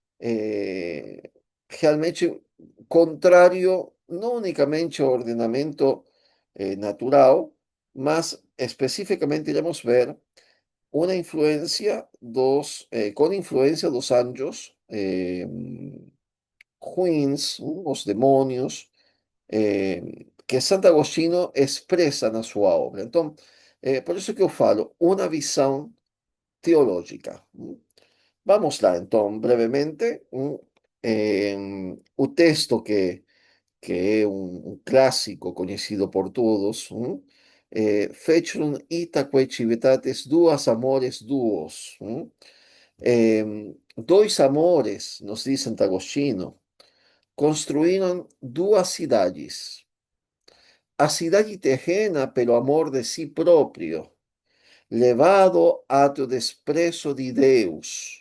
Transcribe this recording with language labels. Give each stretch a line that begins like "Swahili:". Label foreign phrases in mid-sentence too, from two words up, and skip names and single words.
Portuguese: realmente contrário, não unicamente ao ordenamento natural, mas especificamente iremos ver uma influência com influência dos anjos ruins, os demônios, que Santo Agostinho expressa na sua obra. Então, por isso que eu falo, uma visão teológica. Vamos lá, então, brevemente, o texto que é um clássico conhecido por todos,
Latin: fecero itaque civitates duas amores duos.
Portuguese: Dois amores, nos diz Santo Agostinho, construíram duas cidades. A cidade terrena pelo amor de si próprio, levado até o desprezo de Deus.